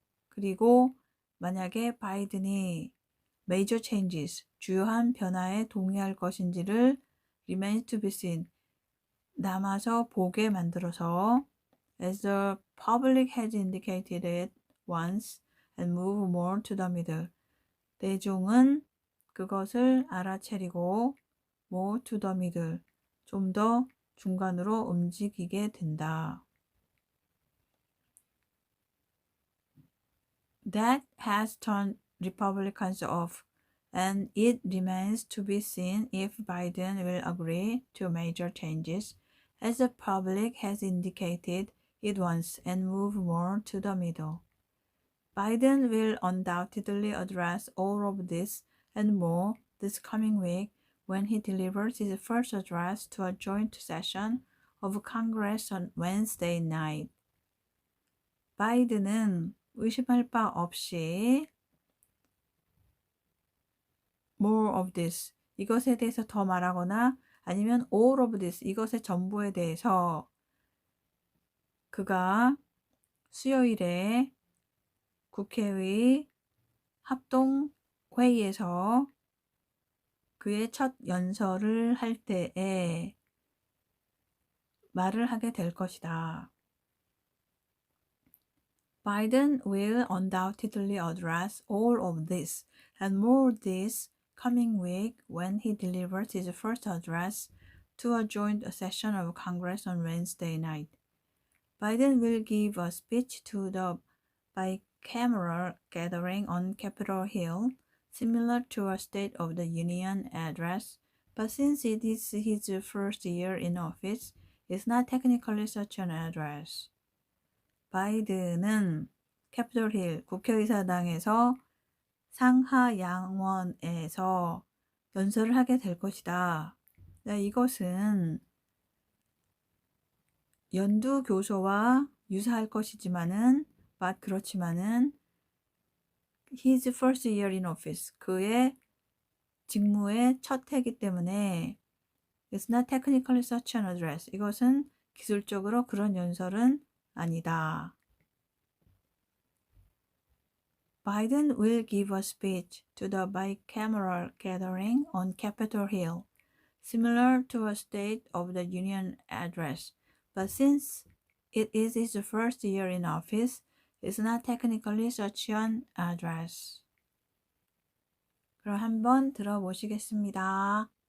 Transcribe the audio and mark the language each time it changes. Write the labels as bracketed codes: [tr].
[ko] 그리고 만약에 바이든이 [en] major changes, [ko] 주요한 변화에 동의할 것인지를 [en] remains to be seen, [ko] 남아서 보게 만들어서 [en] as the public has indicated it once and move more to the middle. [ko] 대중은 그것을 알아차리고 [en] more to the middle, [ko] 좀 더 중간으로 움직이게 된다. [en] That has turned Republicans off, and it remains to be seen if Biden will agree to major changes, as the public has indicated it wants, and move more to the middle. Biden will undoubtedly address all of this and more this coming week when he delivers his first address to a joint session of Congress on Wednesday night. [ko] 바이든은 의심할 바 없이 [en] more of this, [ko] 이것에 대해서 더 말하거나 아니면 [en] all of this, [ko] 이것의 전부에 대해서 그가 수요일에 국회의 합동회의에서 그의 첫 연설을 할 때에 말을 하게 될 것이다. [en] Biden will undoubtedly address all of this and more this coming week when he delivers his first address to a joint session of Congress on Wednesday night. Biden will give a speech to the bicameral gathering on Capitol Hill, similar to a State of the Union address, but since it is his first year in office, it's not technically such an address. [ko] 바이든은 캐피톨 힐 국회의사당에서 상하 양원에서 연설을 하게 될 것이다. 이것은 연두 교소와 유사할 것이지만은 그렇지만은 [en] his first year in office, [ko] 그의 직무의 첫 해이기 때문에 [en] it's not technically such an address, [ko] 이것은 기술적으로 그런 연설은 아니다. [en] Biden will give a speech to the bicameral gathering on Capitol Hill, similar to a State of the Union address, but since it is his first year in office, it's not technically such an address. [ko] 그럼 한번 들어보시겠습니다.